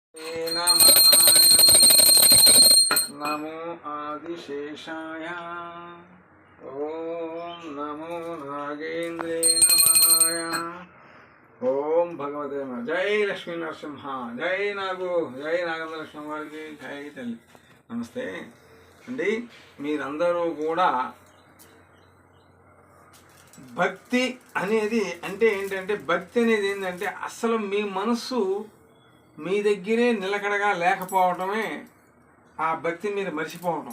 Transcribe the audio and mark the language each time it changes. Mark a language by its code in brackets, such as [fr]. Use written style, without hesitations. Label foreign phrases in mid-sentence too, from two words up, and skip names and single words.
[sa] नमो आदिशेषाय ओम नमो नागेंद्रे नमः ओम भगवते नमः। [hi] जय लक्ष्मी नरसिंह, जय नागो, जय नागेंद्र लक्ष्मी [te] వారికి జై తల్లి। నమస్తే అండి, మీరందరూ కూడా భక్తి అనేది అంటే ఏంటంటే, భక్తి అనేది ఏంటంటే అసలు మీ మనస్సు మీ దగ్గరే నిలకడగా లేకపోవటమే ఆ భక్తి మీరు మర్చిపోవటం।